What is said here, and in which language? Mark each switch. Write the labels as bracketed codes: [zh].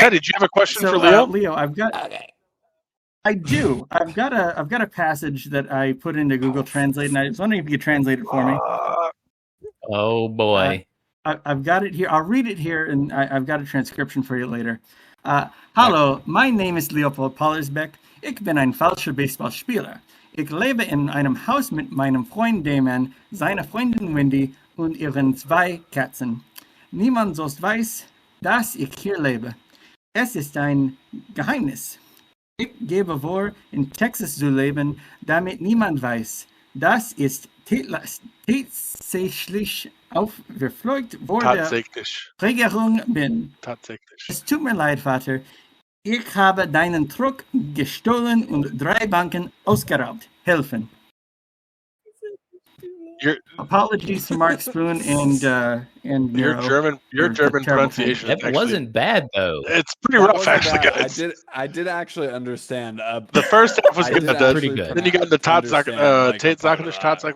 [en] Teddy, did you have a question So for Leo? Leo, I do. I've got a passage that I put into Google Translate, and I was wondering if you could translate it for me. Oh boy. I've got it here. I'll read it here, and I've got a transcription for you later. [de] Hallo, mein Name ist Leopold Pollersbeck. Ich bin ein falscher Baseballspieler. Ich lebe in einem Haus mit meinem Freund Damon, seiner Freundin Wendy und ihren 2 Katzen. Niemand sonst weiß, dass ich hier lebe. Es ist ein Geheimnis. Ich gebe vor, in Texas zu leben, damit niemand weiß. Das ist tatsächlich aufgeflogen, wo der Tatsächlich. Regierung bin. Tatsächlich. Es tut mir leid, Vater. Ich habe deinen Truck gestohlen und 3 Banken ausgeraubt. Helfen. [en] Apologies to Mark Spoon and your Nero. German pronunciation. That wasn't bad though. It's pretty rough, actually, guys. I did actually understand. The first half was good. pretty good. Then you got the Tatsache, [de] Tatsache.